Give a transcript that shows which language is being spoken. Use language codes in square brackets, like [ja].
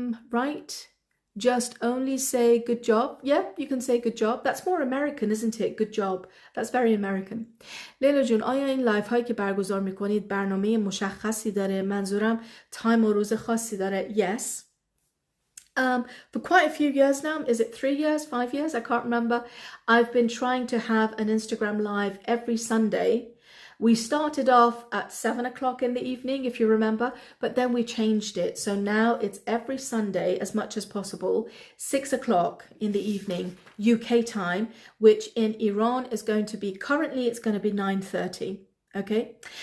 [en] Right. Just only say good job. Yeah, you can say good job. That's more American, isn't it? Good job. That's very American. [fa] لیلا جون، آیا این لایف هایی که برگزار میکنید برنامه مشخصی داره؟ منظورم تایم و روز خاصی داره؟ Yes. [en] For quite a few years now, is it 3 years, 5 years? I can't remember. I've been trying to have an Instagram live every Sunday. We started off at 7 o'clock in the evening, if you remember, but then we changed it. So now it's every Sunday as much as possible, 6 o'clock in the evening, UK time, which in Iran is going to be, currently it's going to be 9:30. Okay.